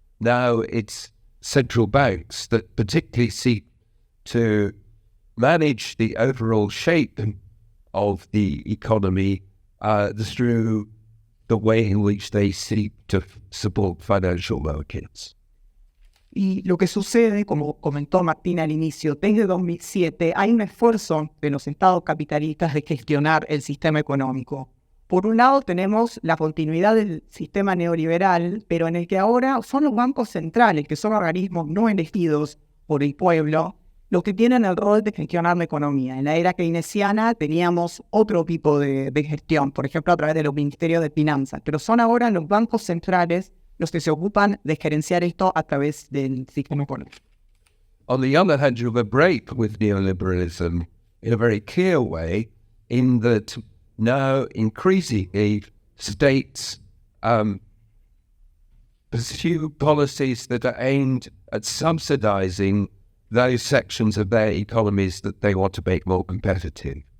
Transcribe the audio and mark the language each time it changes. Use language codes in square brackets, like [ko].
[en] Now it's central banks that particularly seek to manage the overall shape of the economy through the way in which they seek to support financial markets. [es] Y lo que sucede, como comentó Martín al inicio, desde 2007 hay un esfuerzo de los estados capitalistas de gestionar el sistema económico. Por un lado tenemos la continuidad del sistema neoliberal, pero en el que ahora son los bancos centrales, que son organismos no elegidos por el pueblo, los que tienen el rol de gestionar la economía. En la era keynesiana teníamos otro tipo de gestión, por ejemplo a través de los ministerios de finanzas, pero son ahora los bancos centrales los que se ocupan de gerenciar esto a través del sistema económico. [en] On the other hand, you have a break with neoliberalism in a very clear way, in that now increasingly states pursue policies that are aimed at subsidizing those sections of their economies that they want to make more competitive.